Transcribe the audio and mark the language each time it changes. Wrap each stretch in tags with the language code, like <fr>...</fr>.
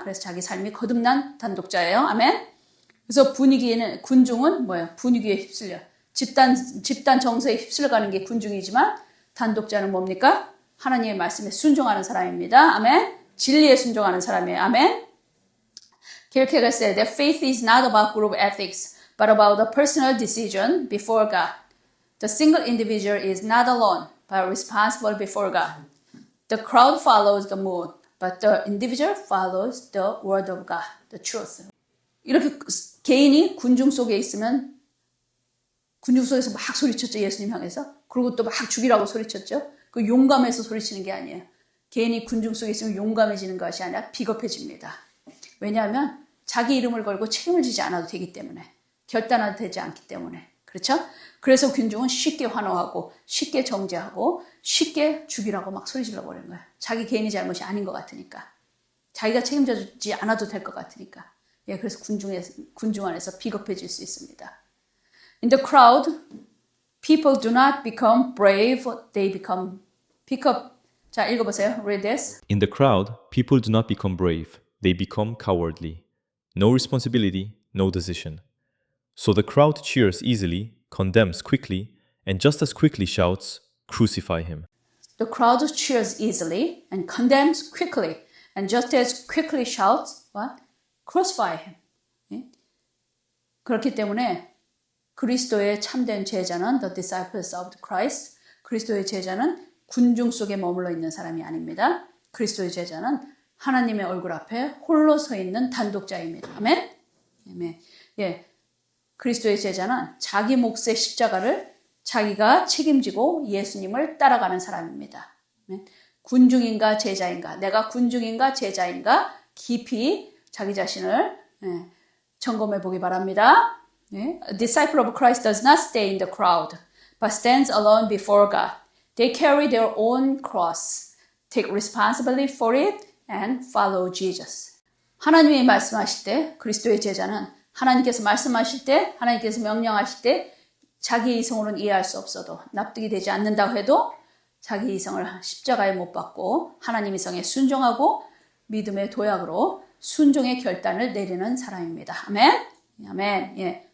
<ko>그래서 자기 삶이 거듭난 단독자예요. 아멘. 그래서 군중은 뭐예요? 분위기에 휩쓸려. 집단 정서에 휩쓸려가는 게 군중이지만 단독자는 뭡니까? 하나님의 말씀에 순종하는 사람입니다. 아멘. 진리에 순종하는 사람이에요. 아멘.</ko> <en>Kierkegaard said that faith is not about group ethics, but about a personal decision before God. The single individual is not alone, but responsible before God. The crowd follows the mood, but the individual follows the word of God, the truth.</en> <ko>이렇게 개인이 군중 속에 있으면 군중 속에서 막 소리쳤죠. 예수님 향해서. 그리고 또 막 죽이라고 소리쳤죠. 그 용감해서 소리치는 게 아니에요. 개인이 군중 속에 있으면 용감해지는 것이 아니라 비겁해집니다. 왜냐하면 자기 이름을 걸고 책임을 지지 않아도 되기 때문에, 결단하도 되지 않기 때문에. 그렇죠? 그래서 군중은 쉽게 환호하고 쉽게 정죄하고 쉽게 죽이라고 막 소리질러 버리는 거예요. 자기 개인의 잘못이 아닌 것 같으니까. 자기가 책임져주지 않아도 될 것 같으니까. 그래서 군중 안에서 비겁해질 수 있습니다.</ko> <en>In the crowd, people do not become brave, they become pick-up.</en> <ko>자, 읽어보세요.</ko> <en>Read this. In the crowd, people do not become brave, they become cowardly. No responsibility, no decision. So the crowd cheers easily, condemns quickly, and just as quickly shouts, "Crucify him." The crowd cheers easily and condemns quickly, and just as quickly shouts, what? Crucify him.</en> <ko>그렇기 때문에 그리스도의 참된 제자는</ko> <en>the disciples of Christ,</en> <ko>그리스도의 제자는 군중 속에 머물러 있는 사람이 아닙니다. 그리스도의 제자는 하나님의 얼굴 앞에 홀로 서 있는 단독자입니다. 아멘? 아멘. 그리스도의 제자는 자기 몫의 십자가를 자기가 책임지고 예수님을 따라가는 사람입니다. 군중인가 제자인가, 내가 군중인가 제자인가 깊이 자기 자신을 점검해 보기 바랍니다. 네?</ko> <en>A disciple of Christ does not stay in the crowd, but stands alone before God. They carry their own cross, take responsibility for it, and follow Jesus.</en> <ko>하나님이 말씀하실 때 그리스도의 제자는 하나님께서 말씀하실 때 하나님께서 명령하실 때 자기 이성으로는 이해할 수 없어도 납득이 되지 않는다고 해도 자기 이성을 십자가에 못 박고 하나님 이성에 순종하고 믿음의 도약으로 순종의 결단을 내리는 사람입니다. 아멘. 아멘. 예.</ko>